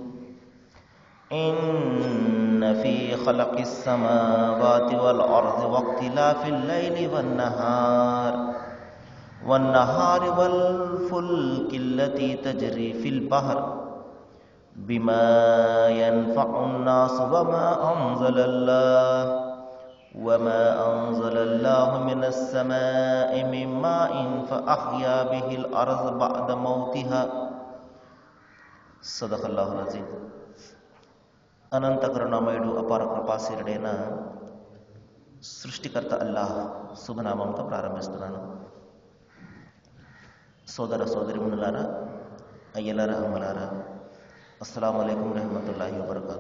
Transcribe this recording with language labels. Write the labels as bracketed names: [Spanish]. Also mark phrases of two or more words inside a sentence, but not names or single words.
[Arabic] إن في خلق السماوات والأرض واختلاف الليل والنهار والفلك التي تجري في البحر بما ينفع الناس وما أنزل الله من السماء من ماء فأحيا به الأرض بعد موتها. صدق الله العظيم. [Telugu] అనంత కరుణామయుడు అపార కృపాశీలుడైన సృష్టికర్త అల్లాహ్ శుభనామంతో ప్రారంభిస్తున్నాను. సోదర సోదరిమణులారా, అయ్యలారా, అమ్మలారా, [Arabic] السلام عليكم رحمة الله وبركاته.